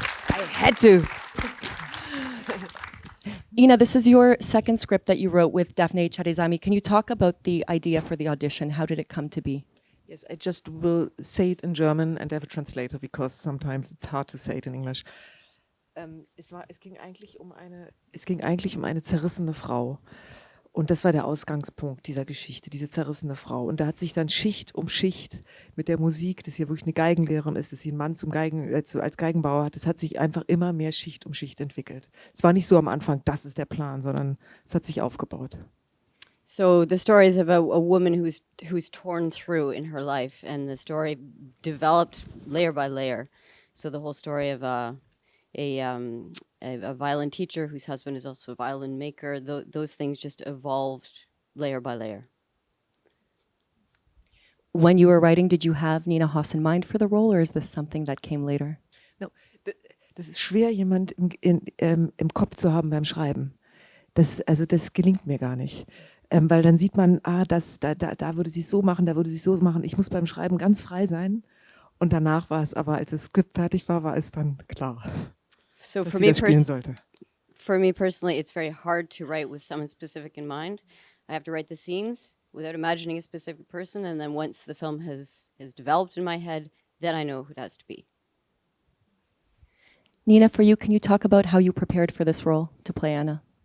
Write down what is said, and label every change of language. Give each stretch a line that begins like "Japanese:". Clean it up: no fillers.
English: I had to. Ina, this is your second script that you wrote with Daphne Charizami. Can you talk about the idea for the audition? How did it come to be? Yes, I just will say it in German and have a translator because sometimes it's hard to say it in English.
German: Es ging eigentlich um eine zerrissene Frau. Und das war der Ausgangspunkt dieser Geschichte, diese zerrissene Frau. Und da hat sich dann Schicht um Schicht mit der Musik, dass hier wirklich eine Geigenlehrerin ist, dass sie einen Mann als Geigenbauer hat, das hat sich einfach immer mehr Schicht um Schicht entwickelt. Es war nicht so am Anfang, das ist der Plan, sondern es hat sich aufgebaut.
English: So the story is about a woman who's torn through in her life, and the story developed layer by layer. So the whole story of a violin teacher whose husband is also a violin maker, those things just evolved layer by layer. When you were writing, did you have Nina Haas in mind for the role, or is this something that came later?
German: No, das ist schwer, jemand im Kopf zu haben beim Schreiben. Das gelingt mir gar nicht. Weil dann sieht man, da würde sie es so machen, da würde sie es so machen. Ich muss beim Schreiben ganz frei sein. Und danach war es aber, als das Skript fertig war, war es dann klar,
English: So
German: dass
English: for
German: sie
English: me,
German: das spielen sollte.
English: for me personally, it's very hard to write with someone specific in mind. I have to write the scenes without imagining a specific person, and then once the film has developed in my head, then I know who it has to be. Nina, for you, can you talk about how you prepared for this role to play Anna?